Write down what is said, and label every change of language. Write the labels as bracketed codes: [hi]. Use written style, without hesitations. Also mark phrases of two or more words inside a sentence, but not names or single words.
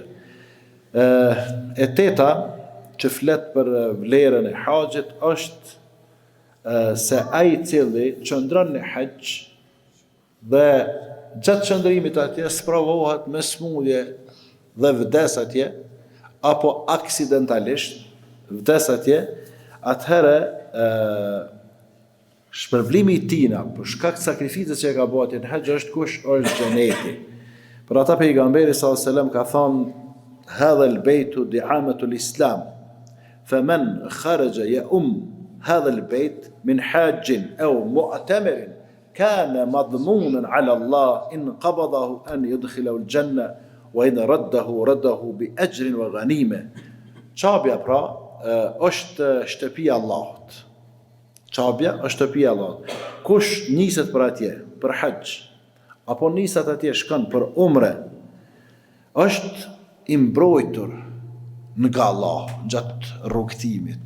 [sq] E teta që flet për vlerën e haxhit është se ai i cili qëndron në haxh dhe gjatë qëndrimit atje sprovohet me smundje dhe vdes atje, apo aksidentalisht vdes atje, atëherë shpërblimi i tina për shkak të sakrificës që e ka bërë në haxh është kush? Është xheneti. Për ata pejgamberi [ar] صلى الله عليه وسلم [sq] ka thonë: [ar] هذا البيت دعامة الإسلام فمن خرج هذا البيت من حاج أو معتمر كان مضمونا على الله إن قبضه أن يدخله الجنة وإن رده بأجر وغنيمة. [sq] Qabja pra është shtëpia e Allahut. Qabja është shtëpia e Allahut. Kush niset për atje, për haxh, apo niset atje shkon për umre, është i mbrojtur nga Allah gjatë rrugtimit.